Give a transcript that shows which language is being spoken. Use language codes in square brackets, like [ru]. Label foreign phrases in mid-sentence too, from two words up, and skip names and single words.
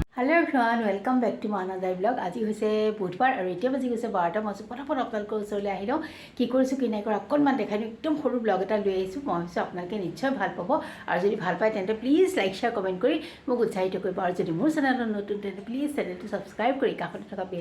[en] hello everyone welcome back to my another blog [as] आज হৈছে বুধবাৰ আৰু এতিয়া বাজি গৈছে 12টা মই ফটাফট আপোনালোকৰ ওচৰলৈ আহিলোঁ কি কৰিছোঁ কি নাই কৰা অকণমান দেখাই দিওঁ একদম সৰু ব্লগ এটা লৈ আহিছোঁ মই ভাবিছোঁ আপোনালোকে নিশ্চয় ভাল পাব আৰু যদি ভাল পায় তেন্তে [en] please like share comment [as] কৰি মোক উৎসাহিত কৰিব আৰু যদি মোৰ চেনেলত নতুন তেন্তে প্লিজ চেনেলটো ছাবস্ক্ৰাইব কৰি কাষতে থকা বেল